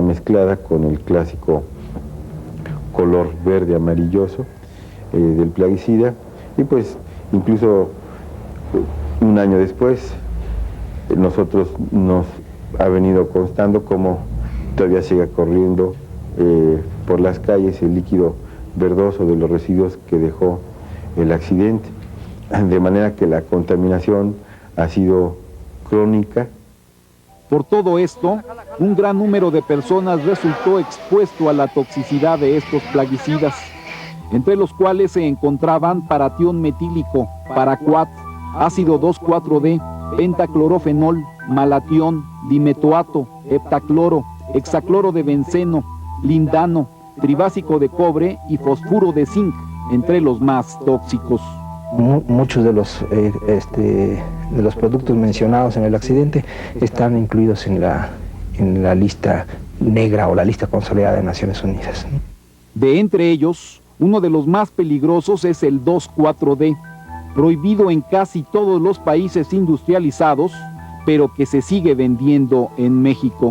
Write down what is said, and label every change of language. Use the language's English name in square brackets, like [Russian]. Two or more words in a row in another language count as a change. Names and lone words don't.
[Spanish] mezclada con el clásico color verde amarilloso del plaguicida, y pues incluso un año después nosotros nos ha venido constando cómo todavía sigue corriendo por las calles el líquido verdoso de los residuos que dejó el accidente, de manera que la contaminación ha sido crónica. Por todo esto, un gran número de personas resultó expuesto a la toxicidad de estos plaguicidas, entre los cuales se encontraban paratión metílico, paraquat, ácido 2,4-D, pentaclorofenol, malatión, dimetoato, heptacloro, hexacloro de benceno, lindano, tribásico de cobre y fosfuro de zinc, entre los más tóxicos. Muchos de los productos mencionados en el accidente están incluidos en la lista negra o la lista consolidada de Naciones Unidas. De entre ellos, uno de los más peligrosos es el 2,4-D, prohibido en casi todos los países industrializados, pero que se sigue vendiendo en México.